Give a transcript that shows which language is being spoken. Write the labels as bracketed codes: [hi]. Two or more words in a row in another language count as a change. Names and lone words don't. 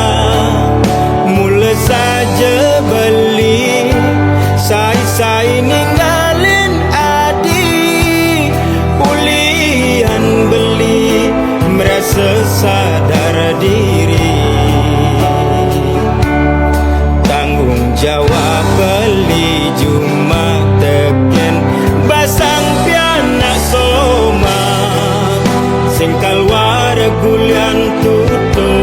[ban] Mula saja beli, sai-sai ninggalin adik. Ulian beli, [id] merasa sadar diri. Tanggung jawab [ban] beli cuma teken basang pianak soma. Sing keluar gulian tutur